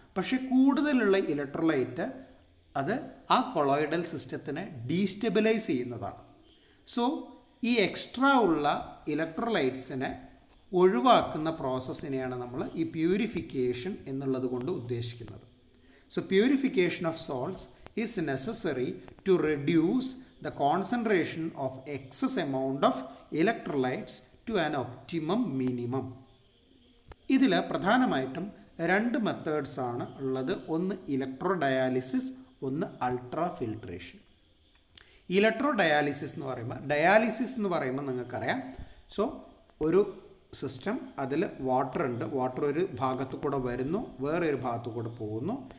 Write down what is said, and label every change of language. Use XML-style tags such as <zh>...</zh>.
<ml>പക്ഷേ കൂടുതലുള്ള ഇലക്ട്രോലൈറ്റ് അത് ആ കൊളോയിഡൽ സിസ്റ്റത്തിനെ ഡീസ്റ്റെബിലൈസ് ചെയ്യുന്നതാണ്. സോ ഈ എക്സ്ട്രാ ഉള്ള ഇലക്ട്രോലൈറ്റ്സിനെ ഒഴിവാക്കുന്ന പ്രോസസ്സിനെയാണ് നമ്മൾ ഈ പ്യൂരിഫിക്കേഷൻ എന്നുള്ളത് കൊണ്ട് ഉദ്ദേശിക്കുന്നത്.</ml> <en>So purification of salts is necessary to reduce the concentration of excess amount of electrolytes to an optimum minimum.</en> <ml>ഇതിൽ പ്രധാനമായിട്ടും 2 മെത്തേഡ്സ് ആണ് ഉള്ളത്. ഒന്ന് ഇലക്ട്രോ ഡയാലിസിസ്, ഒന്ന് അൾട്രാ ഫിൽട്രേഷൻ. ഇലക്ട്രോ ഡയാലിസിസ് എന്ന് പറയുമ്പോൾ നിങ്ങൾക്കറിയാം. സോ ഒരു സിസ്റ്റം, അതിൽ വാട്ടർ ഉണ്ട്, വാട്ടർ ഒരു ഭാഗത്തു കൂടെ വരുന്നു, വേറൊരു ഭാഗത്തു കൂടെ പോകുന്നു.</ml>